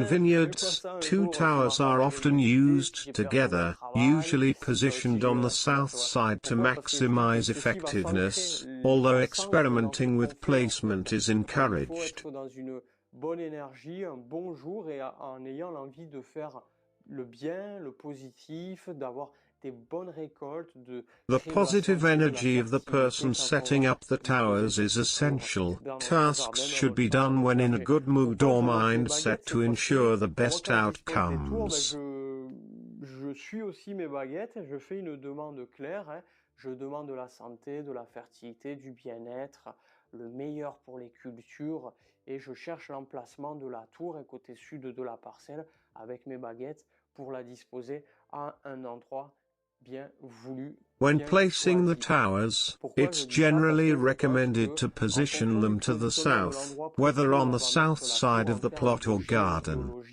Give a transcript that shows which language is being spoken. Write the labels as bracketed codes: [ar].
[en] In vineyards, two towers are often used together, usually positioned on the south side to maximize effectiveness, although experimenting with placement is encouraged. [fr] Dans une bonne énergie, un bon jour, et en ayant l'envie de faire le bien, le positif, d'avoir des bonnes récoltes, [en] The positive energy of the person setting up the towers is essential. Tasks should be done when in a good mood or mindset to ensure the best outcomes. [fr] Je suis aussi mes baguettes, je fais une demande claire, je demande de la santé, de la fertilité, du bien-être, le meilleur pour les cultures, et je cherche l'emplacement de la tour et côté sud de la parcelle avec mes baguettes pour la disposer à un endroit bien voulu. [en] When placing the towers, it's generally recommended to position them to the south, whether on the south side of the plot or garden.